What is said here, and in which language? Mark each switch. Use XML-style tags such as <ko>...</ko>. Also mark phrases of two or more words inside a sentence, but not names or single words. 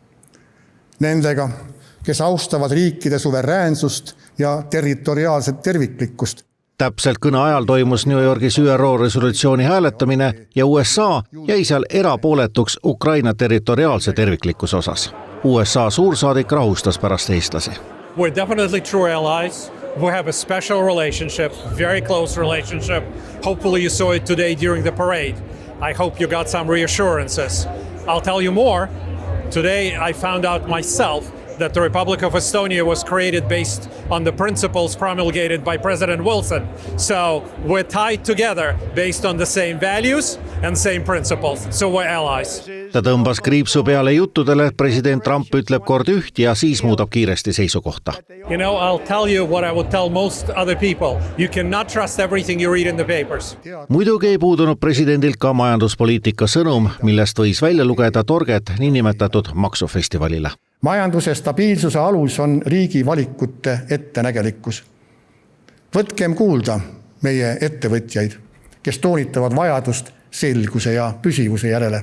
<et>Nendega, kes austavad riikide suveräänsust ja territoriaalset terviklikkust. Täpselt kõne ajal toimus New Yorgis ÜRO resolutsiooni hääletamine ja USA jäi seal erapooletuks Ukraina territoriaalse terviklikkuse osas. USA suursaadik rahustas pärast eestlasi.</et> <en>We're definitely true allies. We have a special relationship, very close relationship. Hopefully you saw it today during the parade. I hope you got some reassurances. I'll tell you more. Today I found out myself that the Republic of Estonia was created based on the principles promulgated by President Wilson. So we're tied together based on the same values and same principles. So we're allies.</en> <et>Ta tõmbas kriipsu peale juttudele, et president Trump ütleb kord üht ja siis muudab kiiresti seisukohta.</et> <en>You know, I'll tell you what I would tell most other people. You cannot trust everything you read in the papers.</en> <et>Muidugi ei puudunud presidendilt ka majanduspoliitika sõnum, millest võis välja lugeda torget niinimetatud maksufestivalile. Majanduse stabiilsuse alus on riigi valikute ettenägelikkus. Võtkem kuulda meie ettevõtjaid, kes toonitavad vajadust selguse ja püsivuse järele.</et>